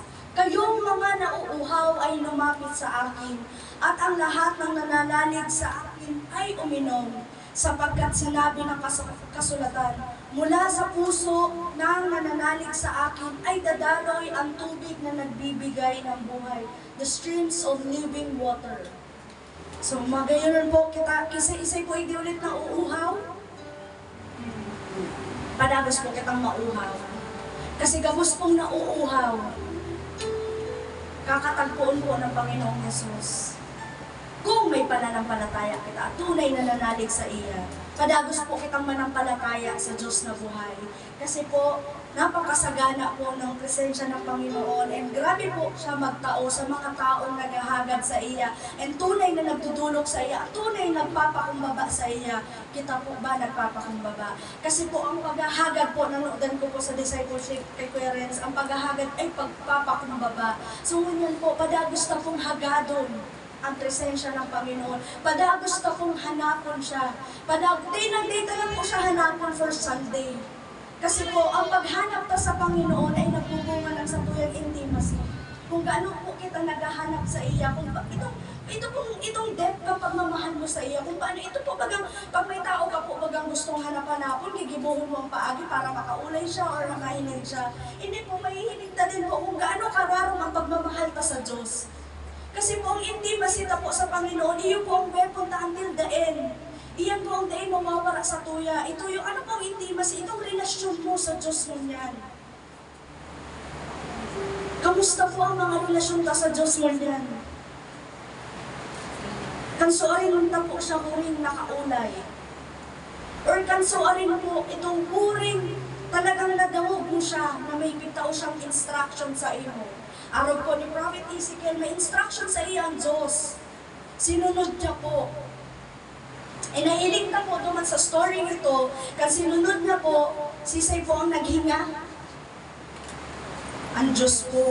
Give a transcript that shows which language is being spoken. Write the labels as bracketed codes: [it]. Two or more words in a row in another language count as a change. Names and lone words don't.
[tl] Kayong mga nauuhaw ay lumapit sa akin, at ang lahat ng nananalig sa akin ay uminom, sapagkat sinabi ng kasulatan, mula sa puso ng nananalig sa akin ay dadaloy ang tubig na nagbibigay ng buhay, [en] the streams of living water. So, [bik] magayon po kita, isa-isa po hindi ulit na uuhaw. Padagos po kitang mauhaw. Kasi gabos pong nauuhaw, kakatagpuan po ng Panginoong Yesus. Kung may pananampalataya kita at tunay na nanalig sa iya, padagos po kitang manampalataya sa Diyos na buhay. [tl] Kasi po, napakasagana po ng presensya ng Panginoon, [bik] and grabe po siya magtao sa mga taong naghahagad sa iya, and tunay na nagdudulog sa iya, [tl] at tunay nagpapakumbaba sa iya. [bik] Kita po ba nagpapakumbaba? Kasi po ang paghahagad po, nanonood ko po sa discipleship kay Kuya Renz, ang paghahagad ay pagpapakumbaba. So ngunyan po, padagos na pong hagadon ang presensya ng Panginoon. Padagos na pong hanapon siya. Day lang po siya hanapon [en] for Sunday. [bik] Kasi po, ang paghanap ta sa Panginoon ay nagbubunga ng satuyang intimacy. Kung gaano po kita naghahanap sa iya, kung itong depth ng pagmamahal mo sa iya, kung paano ito po bagang, pag may tao ka po bagang gustong hanapan, gigibuhon mo ang paagi para makaulay siya or makahinig siya. [tl] Hindi po, mahihinig ta din po kung gaano kararong ang pagmamahal ta sa Diyos. [bik] Kasi po ang intimacy ta po sa Panginoon, iyo po ang weapon ta [en] until the end. [bik] Iyan po ang daing mawawala sa tuya. Ito yung ano pong intimacy, itong relasyon mo sa Diyos mo yan. [tl] Kamusta po ang mga relasyon ta sa Diyos mo yan? [bik] Kansuarin ta po siya huring nakaulay. Or kansuarin po itong huring talagang nadangog mo siya na may bitaw siyang instruction sa iyo. Araw po ni Prophet Ezekiel, may instruction sa iya ang Diyos. [tl] Sinunod niya po. [bik] Inahiling na po duman sa story ito, kasi sinunod niya po, sisay po ang naghinga. [tl] Ang Diyos po.